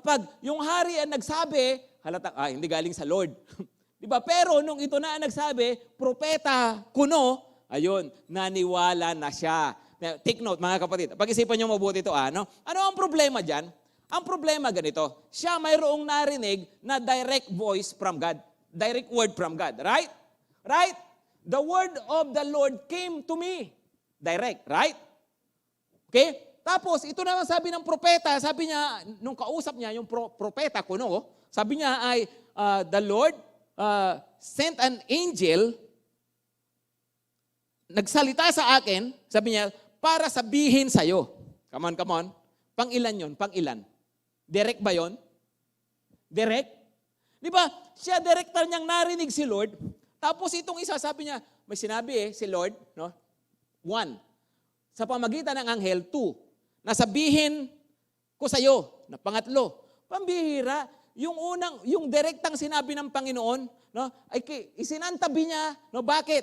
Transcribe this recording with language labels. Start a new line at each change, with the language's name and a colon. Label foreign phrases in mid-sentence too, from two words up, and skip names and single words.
Filipino: Kapag yung hari ang nagsabi, halata, hindi galing sa Lord. Diba? Pero nung ito na ang nagsabi, propeta kuno, ayun, naniwala na siya.
English: Take note
Filipino: mga kapatid, pag-isipan nyo mabuti ito. Ano ang problema dyan? Ang problema ganito, siya mayroong narinig na
English: direct voice from God. Direct word from God. Right? Right? The word of the Lord came to me. Direct. Right? Okay?
Filipino: Tapos, ito naman sabi ng propeta, sabi niya, nung kausap niya, yung propeta kuno, sabi niya ay,
English: the Lord sent an angel,
Filipino: nagsalita sa akin, sabi niya, para sabihin sa'yo.
English: Come on.
Filipino: Pang-ilan yun? Pang-ilan? Direct ba yun? Direct? Di ba? Siya, director niyang narinig si Lord, tapos itong isa, sabi niya, may sinabi si Lord, no? 1. Sa pamagitan ng anghel, 2. Nasabihin ko sa iyo na pangatlo, pambihira, yung direktang sinabi ng Panginoon, no, ay isinantabi niya, no, bakit?